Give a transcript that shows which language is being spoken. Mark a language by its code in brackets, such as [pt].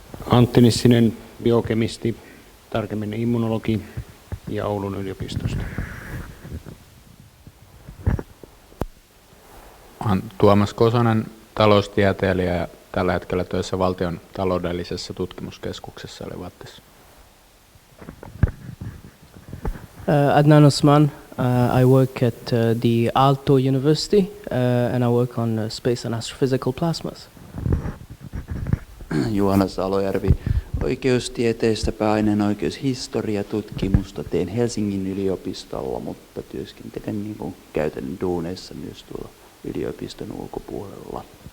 [fi] Antti Nissinen, biokemisti, tarkemmin immunologi ja Oulun yliopistosta. Tuomas Kosonen, taloustieteilijä ja tällä hetkellä töissä valtion taloudellisessa tutkimuskeskuksessa eli VATTissa. [en] Adnan Osman, I work at the Aalto University and I work on space and astrophysical plasmas. [fi] Juhana Salojärvi, oikeustieteestä pääaineen oikeushistoriatutkimusta teen Helsingin yliopistolla, mutta työskentelen niin kuin käytännön duuneissa myös tuolla yliopiston ulkopuolella.